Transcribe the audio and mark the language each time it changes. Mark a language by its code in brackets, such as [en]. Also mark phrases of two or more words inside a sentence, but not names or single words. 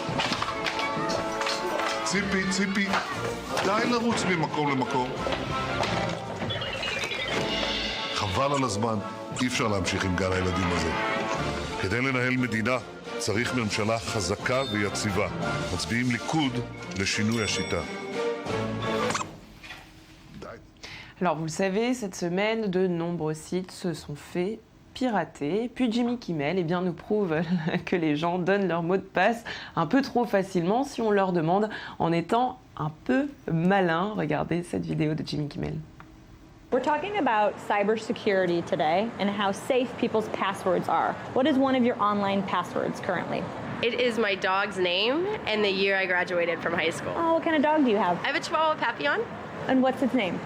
[he] ציפי, די לרוץ ממקום למקום. חבל על הזמן, אי אפשר להמשיך עם גן הילדים הזה. כדי לנהל מדינה צריך ממשלה חזקה ויציבה. מצביעים ליכוד לשינוי השיטה. [fr] Alors vous le savez, cette semaine, de nombreux sites se sont fait pirater. Puis Jimmy Kimmel nous prouve que les gens donnent leur mot de passe un peu trop facilement si on leur demande en étant un peu malin. Regardez cette vidéo de Jimmy Kimmel. [en] We're talking about cybersecurity today and how safe people's passwords are. What is one of your online passwords currently? It is my dog's name and the year I graduated from high school. Oh, what kind of dog do you have? I have a Chihuahua Papillon. And what's its name?